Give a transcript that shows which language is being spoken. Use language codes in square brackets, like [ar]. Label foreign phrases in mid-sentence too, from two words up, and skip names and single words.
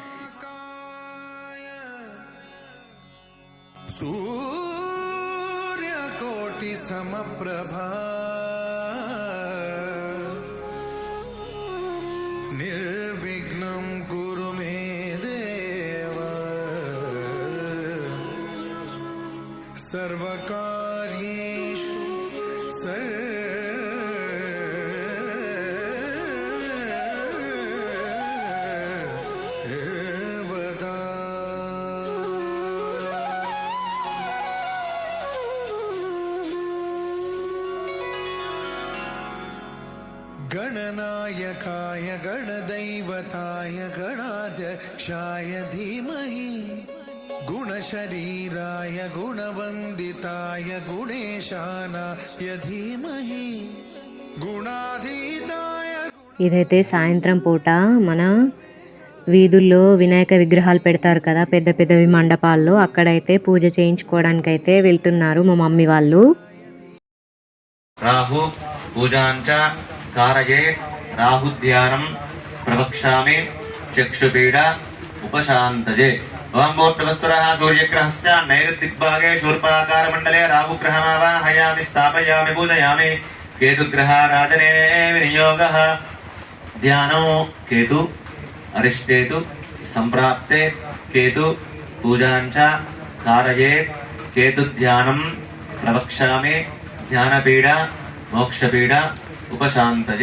[sa] సూర్యకోటి సమప్రభా నిర్విఘ్నం కురు మే దేవ సర్వకార్యేషు సర్వదా. गणनायकाय गणदैवताय गणाध्यक्षाय धीमहि गुणशरीराय गुणवन्दिताय गुणेशानाय धीमहि गुणाधीताय. [te] ఇదైతే సాయంత్రం పూట మన వీధుల్లో వినాయక విగ్రహాలు పెడతారు కదా పెద్ద పెద్దవి మండపాల్లో, అక్కడైతే పూజ చేయించుకోవడానికైతే వెళ్తున్నారు మా మమ్మీ వాళ్ళు. [sa] రాహు పూజాంచ कारये राहुध्यानं प्रवक्ष्यामि चक्षुपीड उपशान्तये. ओं भूर्भुवस्सुरः सूर्यग्रहश्च नैऋत्यदिग्भागे शूर्पाकारमण्डले राहुग्रहमावाहयामि स्थापयामि पूजयामि. केतुग्रहाराधने विनियोगः. ध्यानो केतु अरिष्टेतु सम्प्राप्ते केतु पूजांच कारये केतुध्यानं प्रवक्ष्यामि ध्यानपीड मोक्षपीड उपशान्तये.